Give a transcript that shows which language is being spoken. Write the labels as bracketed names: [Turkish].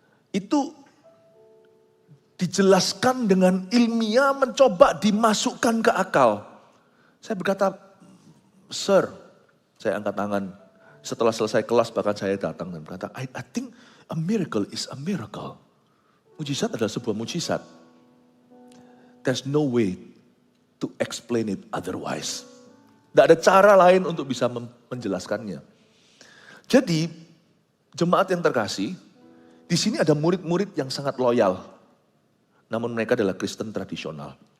[Indonesian] Itu dijelaskan dengan ilmiah mencoba dimasukkan ke akal. Saya berkata, sir, saya angkat tangan. Setelah selesai kelas bahkan saya datang dan berkata, [English] I think a miracle is a miracle. [Indonesian] Mujizat adalah sebuah mujizat. [English] There's no way to explain it otherwise. [Indonesian] Tidak ada cara lain untuk bisa menjelaskannya. Jadi jemaat yang terkasih, di sini ada murid-murid yang sangat loyal. Namun mereka adalah Kristen tradisional.